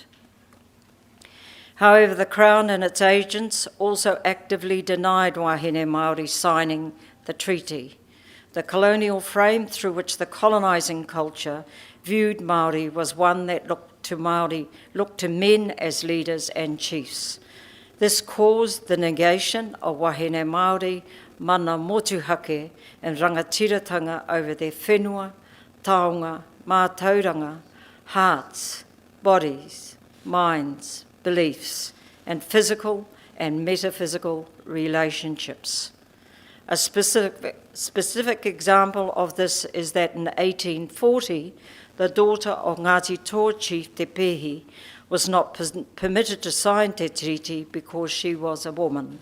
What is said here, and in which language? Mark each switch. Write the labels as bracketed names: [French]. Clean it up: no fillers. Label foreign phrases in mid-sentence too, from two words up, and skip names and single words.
[English] However, the Crown and its agents also actively denied [Māori] Wahine Māori [English] signing the treaty. The colonial frame through which the colonising culture viewed Māori was one that looked to men as leaders and chiefs. This caused the negation of [Māori] Wahine Māori, mana motuhake [English] and rangatiratanga over their [Māori] whenua, taonga, mātauranga, [English] hearts, bodies, minds, beliefs, and physical and metaphysical relationships. A specific example of this is that in 1840, the daughter of Ngāti Toa chief Te Pehi was not permitted to sign Te Tiriti because she was a woman.